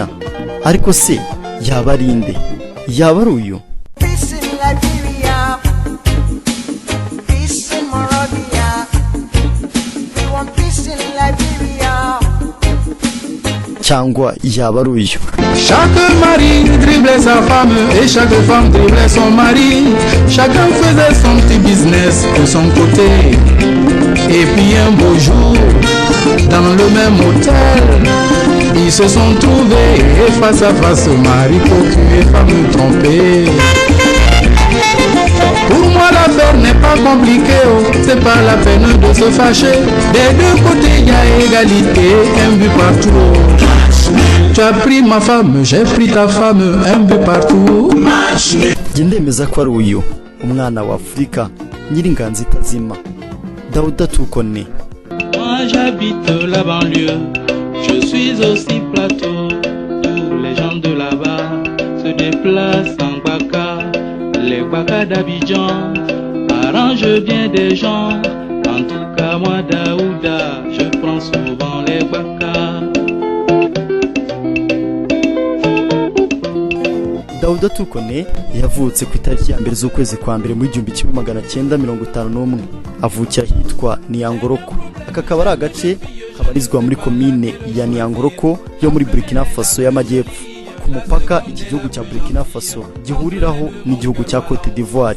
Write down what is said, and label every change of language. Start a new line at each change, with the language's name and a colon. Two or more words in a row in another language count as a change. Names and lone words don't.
Kinyarwanda: Ariko se yaba ari nde? Yaba ari uyu? Cyangwa yaba ari uyu?
French: Chaque mari driblait sa femme et chaque femme driblait son mari. Chacun faisait son petit business de son côté. Et puis un beau jour, dans le même hôtel, ils se sont trouvés face à face, mari cocu et femme trompée. Pour moi l'affaire n'est pas compliquée, oh. C'est pas la peine de se fâcher. Des deux côtés il y a égalité, un but partout. Tu as pris ma femme, j'ai pris ta femme, un peu partout.
Kinyarwanda: Ndemeza ko ari uyu umwana wa Afrika nyiringanzi tazima Daouda Tukone.
French: Moi j'habite la banlieue, je suis aussi plateau. Tous les gens de là-bas se déplacent en Baka. Les Baka d'Abidjan arrangent bien des gens. En tout cas moi Daouda, je prends souvent les Baka.
Kinyarwanda: Daouda Tukone yavutse ku itariki ya mbere z'ukwezi kwa mbere mu 1951. Avukira hitwa Niangoroko. Aka kaba ari agace kabarizwa muri komine ya Niangoroko yo muri Burkina Faso y'amajyepfo, ku mupaka iki gihugu cya Burkina Faso gihuriraho n'igihugu cya Cote d'Ivoire.